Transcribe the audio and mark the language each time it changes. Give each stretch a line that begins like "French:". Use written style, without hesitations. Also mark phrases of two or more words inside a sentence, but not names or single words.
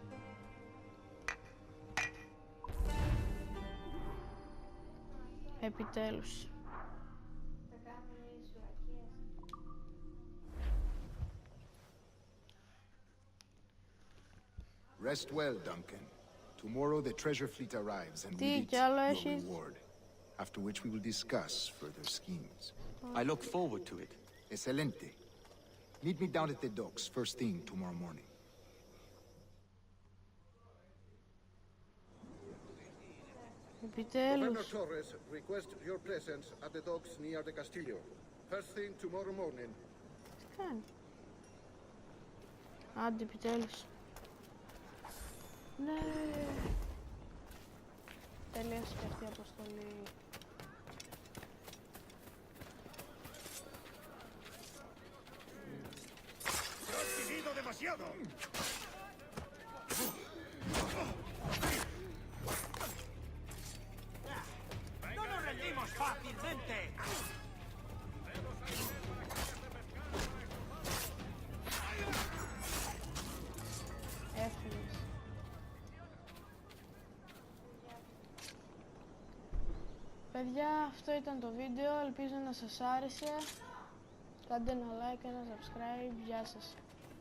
Greek: Επιτέλους.
English: Rest well, Duncan. Tomorrow the treasure fleet arrives and
Greek: Τι
English: with it
Greek: κι άλλο
English: your
Greek: έχεις?
English: reward. After which we will discuss further schemes. I look forward to it. Excelente. Meet me down at the docks first thing tomorrow morning.
Greek: Επιτέλους.
English: Governor Torres requests your presence at the docks near the Castillo. First thing tomorrow morning.
Greek: Τι κάνει. Άντε, επιτέλους. Ναι. Τελείωσε και αυτή η αποστολή.
Spanish: ¡Se ha exprimido demasiado! ¡No nos rendimos fácilmente!
Greek: Έφυγες. Παιδιά, αυτό ήταν το βίντεο. Ελπίζω να σας άρεσε. Κάντε ένα like, ένα subscribe. Γεια σας.